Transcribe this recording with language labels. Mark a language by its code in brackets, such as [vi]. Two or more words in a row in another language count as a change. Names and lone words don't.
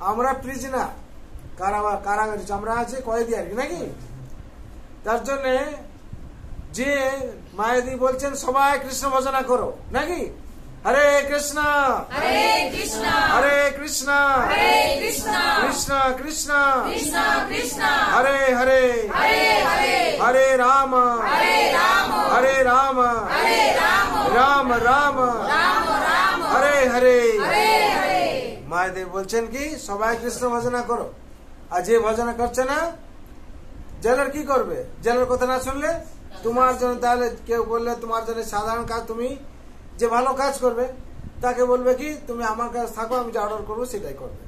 [bn] আমরা প্রিজনার, কারাগারে আমরা আছে কয়েদি আর কি নাকি। তার জন্য যে মায়াদি বলছেন সবাই কৃষ্ণ ভজনা করো নাকি, হরে কৃষ্ণ হরে কৃষ্ণ হরে কৃষ্ণ হরে কৃষ্ণ কৃষ্ণ কৃষ্ণ কৃষ্ণ কৃষ্ণ হরে হরে হরে হরে হরে রাম হরে রাম হরে রাম হরে রাম রাম রাম রাম রাম হরে হরে। হরে হরে। মায়াদেব বলছেন কি সবাই কৃষ্ণ ভজনা করো, আর যে ভজনা করছে না জেলার কি করবে, জেলার কথা না শুনলে তোমার জন্য, তাহলে কেউ বললে তোমার জন্য সাধারণ কাজ, তুমি যে ভালো কাজ করবে তাকে বলবে কি তুমি আমার কাছে থাকো, আমি যা অর্ডার করবো সেটাই করবে।